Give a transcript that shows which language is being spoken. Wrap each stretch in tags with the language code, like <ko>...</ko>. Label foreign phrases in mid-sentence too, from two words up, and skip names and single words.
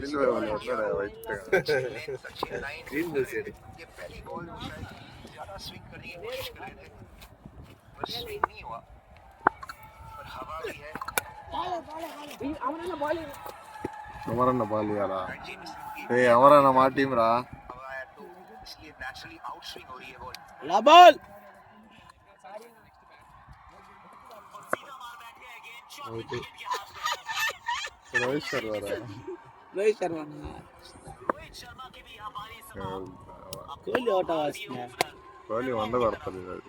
<te>గ్రీన్ చూసాడు</te> <hi>ये पहली बॉल में शायद ज्यादा स्विंग करने की कोशिश कर रहे थे पर स्विंग नहीं हुआ पर हवा भी है</hi> <te>అమరన్న బాల్ ఇవ్వాలా जेम्स ఏ అమరన్న మా టీం రా</te> <hi>हवा है तो इसलिए</hi> <en>naturally out swing</en> <hi>हो रही है बॉल</hi> <te>బాల్ రోహిత్ శర్మ రా రోహిత్ శర్మ కోహ్లీ అవుట్ అవ్వాల్సిందే కోహ్లీ 100 కొడతాడు ఈరోజు.</te>